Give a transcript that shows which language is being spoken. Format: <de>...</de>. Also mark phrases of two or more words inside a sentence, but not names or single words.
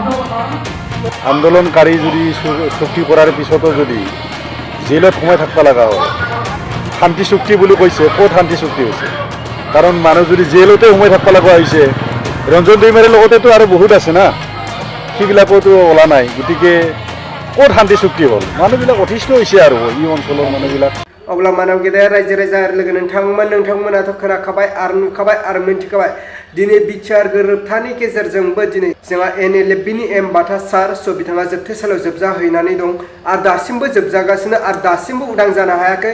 <as>আন্দোলনকাৰী যদি চুক্তি কৰাৰ পিছতো যদি জেলত সোমাই থাকিব লগা হয়, শান্তি চুক্তি বুলি কৈছে, ক'ত শান্তি চুক্তি হৈছে? কাৰণ মানুহ যদি জেলতে সোমাই থাকিব লগা হৈছে, ৰঞ্জন দৈমাৰীৰ লগতেতো আৰু বহুত আছে না, সেইবিলাকতো ওলা নাই। গতিকে ক'ত শান্তি চুক্তি হ'ল? মানুহবিলাক অতিষ্ঠ হৈছে আৰু এই অঞ্চলৰ মানুহবিলাক।</as> <brx>अब्ला मानव गेदेर रायजो राजा लोगो नोंथांमोनाथ' खोनाखाबाय आरो नुखाबाय आरो मिन्थिखाबाय। दिनै बिटिआर गोरोबथानि गेजेरजोंबो दिनै जोंहा एनएलएफबिनि एम बाथा सार बिथाङा जोबथेसालियाव जोबजाहैनानै दं आरो दासिमबो जोबजागासिनो आरो दासिमबो उदां जानो हायाखै।</brx>